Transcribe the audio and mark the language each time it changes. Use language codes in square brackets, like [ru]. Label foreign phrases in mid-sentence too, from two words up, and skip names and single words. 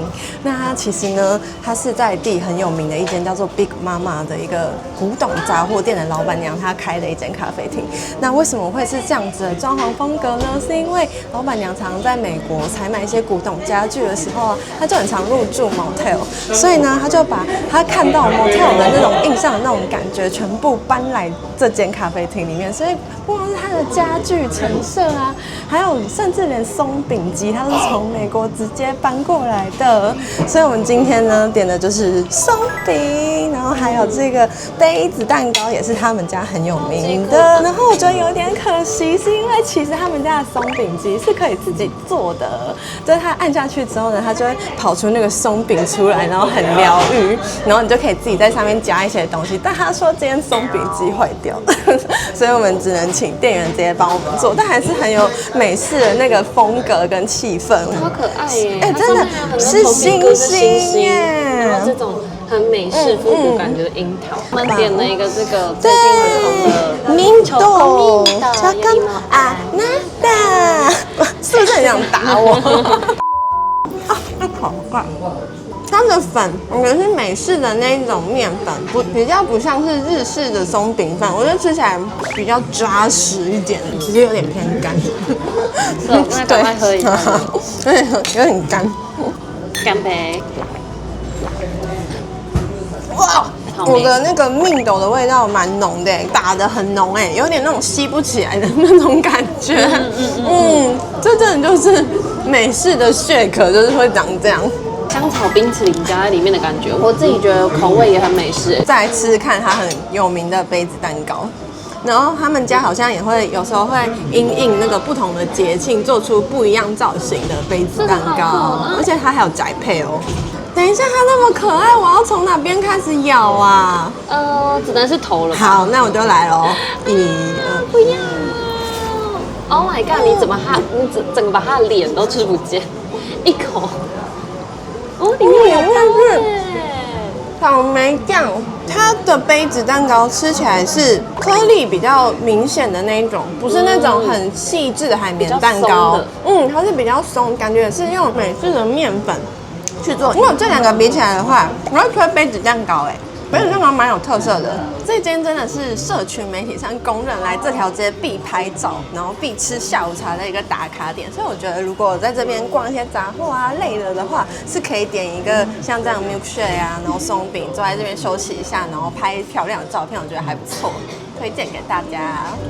[zh] 那它其實呢，它是在地很有名的一間叫做 Big Mama 的一個古董雜貨店的老闆娘，她開的一間咖啡廳。那為什麼會是這樣子的裝潢風格呢？是因為老闆娘常常在美國採買一些古董家具的時候啊，她就很常入住 Motel， 所以呢，她就把她看到 Motel 的那種印象的那種感覺，全部搬來這間咖啡廳裡面。所以不光是它的家具陳設啊，還有甚至連鬆餅機，它是從美國直接搬過來的。所以我們今天呢點的就是鬆餅，然後還有這個杯子蛋糕也是他們家很有名的。然後我覺得有點可惜，是因為其實他們家的鬆餅機是可以自己做的，就是它按下去之後呢，它就會跑出那個鬆餅出來，然後很療癒，然後你就可以自己在上面加一些東西。但他說今天鬆餅機壞掉了，所以我們只能請店員直接幫我們做，但還是很有美式的那個風格跟氣氛，好可愛耶！哎，真的是星星耶，然后这种很美式复古感觉的櫻桃。我們點了一個這個最近很紅的 Mint 巧克力啊那達，是不是很想打我？啊，那口感。它的粉，我覺得是美式的那一種麵粉，比較不像是日式的鬆餅粉，我覺得吃起來比較扎實一點，其實有點偏乾。是哦，那趕快喝一下。對，有點乾。乾杯！哇，我的那個 mint 豆的味道蠻濃的，打得很濃哎，有點那種吸不起來的那種感覺。這真的就是美式的shake，就是會長這樣。香草冰淇淋加在裡面的感覺，我自己覺得口味也很美式。再來吃吃看它很有名的杯子蛋糕，然後他們家好像也會有時候會因應那個不同的節慶做出不一樣造型的杯子蛋糕，而且它還有宅配哦。等一下，它那麼可愛，我要從哪邊開始咬啊？只能是頭了吧。好，那我就來嘍。1、2，不要 ！ [en] Oh my god！ [zh] 你怎麼你整個把它的臉都吃不見？一口。哦，裡面有蛋耶！草莓醬，它的杯子蛋糕吃起來是顆粒比較明顯的那一種，不是那種很細緻的海綿蛋糕。它是比較鬆，感覺是用美式的麵粉去做。如果這兩個比起來的話，我會推杯子蛋糕哎。杯子蛋糕蠻有特色的，這間真的是社群媒體上公認來這條街必拍照，然後必吃下午茶的一個打卡點。所以我覺得，如果在這邊逛一些雜貨啊類的話，是可以點一個像這樣 milkshake 啊，然後鬆餅，坐在這邊休息一下，然後拍漂亮的照片，我覺得還不錯，推薦給大家。